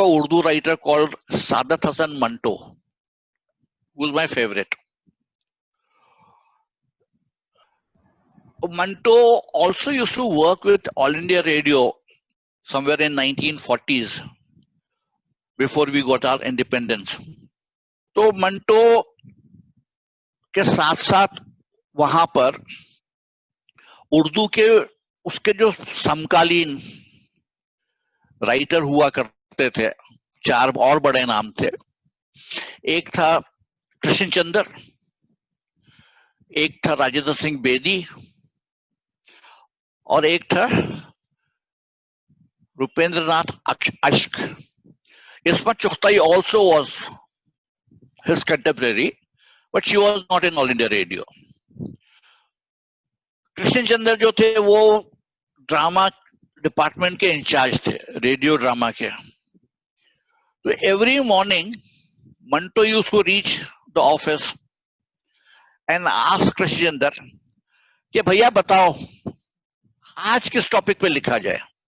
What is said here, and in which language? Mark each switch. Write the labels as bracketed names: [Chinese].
[English] Urdu writer called Saadat Hasan Manto, who's my favorite. Manto also used to work with All India Radio somewhere in 1940s before we got our independence. [Hindi] तो मंटो के साथ साथ वहां पर उर्दू के उसके जो समकालीन राइटर हुआ करते थे, 4 और बड़े नाम थे। एक था कृष्ण चंद्र, एक था राजेंद्र सिंह बेदी, और एक था रूपेंद्रनाथ अश्क। [English] Ismat Chughtai also was his contemporary, but she was not in All India Radio. [Hindi] Krishna चंद्र जो थे वो ड्रामा डिपार्टमेंट के इंचार्ज थे, रेडियो ड्रामा के। [English] तो every morning Manto used to reach the office and ask Krishan Chander [Hindi] कि भैया बताओ आज किस टॉपिक पे लिखा जाए।